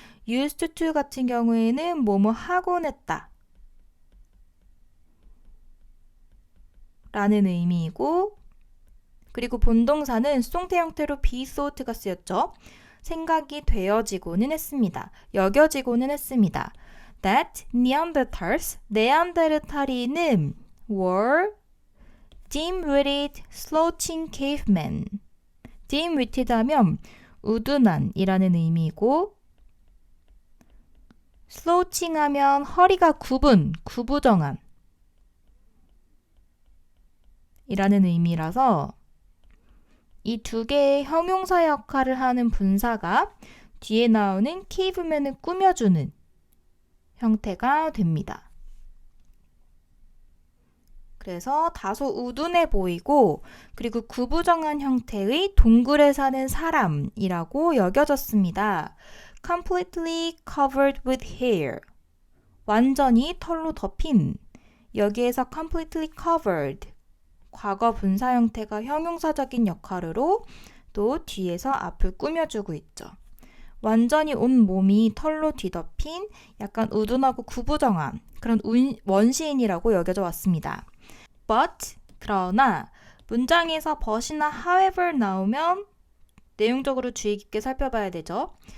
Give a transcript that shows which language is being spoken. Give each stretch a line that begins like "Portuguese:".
Korean: used to 같은 경우에는 뭐뭐 하곤 했다 라는 의미이고 그리고 본동사는 수동태 형태로 be thought가 쓰였죠. 생각이 되어지고는 했습니다. 여겨지고는 했습니다.
English: That Neanderthals,
Korean: 네안데르탈인은
English: were dim-witted, slouching cavemen.
Korean: dim-witted 하면 우둔한이라는 의미이고 slouching 하면 허리가 구부정한 이라는 의미라서 이 두 개의 형용사 역할을 하는 분사가 뒤에 나오는 caveman을 꾸며주는 형태가 됩니다. 그래서 다소 우둔해 보이고 그리고 구부정한 형태의 동굴에 사는 사람이라고 여겨졌습니다.
English: Completely covered with hair.
Korean: 완전히 털로 덮인. 여기에서 completely covered. 과거 분사 형태가 형용사적인 역할으로 또 뒤에서 앞을 꾸며주고 있죠. 완전히 온 몸이 털로 뒤덮인 약간 우둔하고 구부정한 그런 원시인이라고 여겨져 왔습니다. But, 그러나 문장에서 but이나 however 나오면 내용적으로 주의 깊게 살펴봐야 되죠.